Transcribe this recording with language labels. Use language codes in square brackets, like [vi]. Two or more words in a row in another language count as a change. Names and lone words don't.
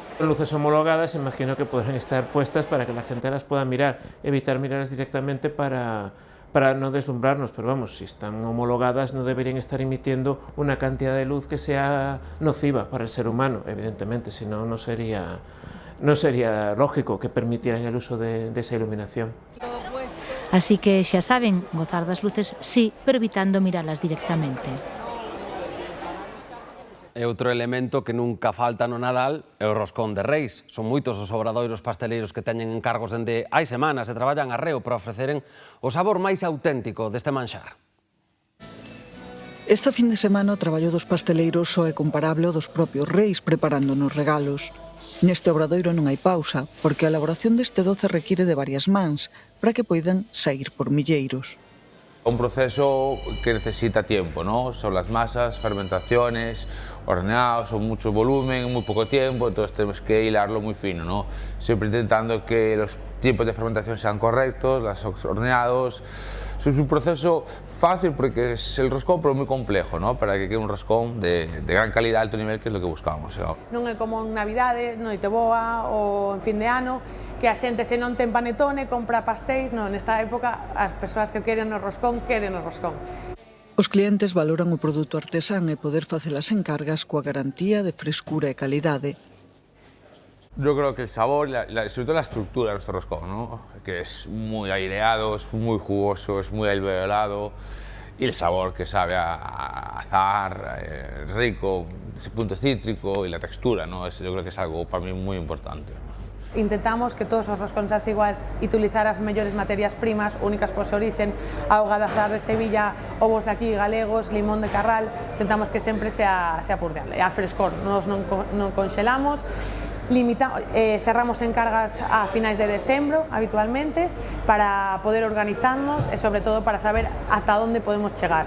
[es] Luces homologadas, imagino que podrán estar puestas para que la gente las pueda mirar, evitar mirarlas directamente para no deslumbrarnos, pero vamos, si están homologadas no deberían estar emitiendo una cantidad de luz que sea nociva para el ser humano, evidentemente, si no, no sería lógico que permitieran el uso de esa iluminación. [gl] Así que xa saben, gozar das luces sí, pero evitando mirarlas directamente. E outro elemento que nunca falta no Nadal é o roscón de Reis. Son moitos os obradoiros pasteleiros que teñen encargos dende hai semanas e traballan arreo para ofreceren o sabor máis auténtico deste manxar. Esta fin de semana o traballo dos pasteleiros só é comparable ao dos propios reis preparándonos regalos. Neste obradoiro non hai pausa, porque a elaboración deste doce require de varias mans para que poidan sair por milleiros. [es] Un proceso que necesita tiempo, ¿no? Son las masas, fermentaciones, horneados, son mucho volumen, muy poco tiempo, entonces tenemos que hilarlo muy fino, ¿no? Siempre intentando que los tiempos de fermentación sean correctos, los horneados, su Es un proceso fácil porque es el roscón, pero muy complejo, ¿no? Para que quede un roscón de gran calidad, alto nivel, que es lo que buscamos, ¿no? [gl] Non é como en Navidade, Noiteboa ou en fin de ano, que a xente se non ten panetone, compra pastéis. Non, nesta época as persoas que queren o roscón, queren o roscón. Os clientes valoran o produto artesán e poder facer as encargas coa garantía de frescura e calidade. [es] Yo creo que el sabor, sobre todo la estructura de nuestro roscón, ¿no? Que es muy aireado, es muy jugoso, es muy alveolado, y el sabor que sabe a azahar, rico, ese punto cítrico y la textura, ¿no? Yo creo que es algo para mí muy importante. [gl] Intentamos que todos os roscóns sean iguais e utilizar as mellores materias primas únicas por seu origen, auga de azahar de Sevilla, ovos de aquí galegos, limón de Carral. Intentamos que sempre sea purdeable. E a frescor, nos non conxelamos, cerramos encargas a finais de decembro habitualmente para poder organizarnos e sobre todo para saber ata onde podemos chegar.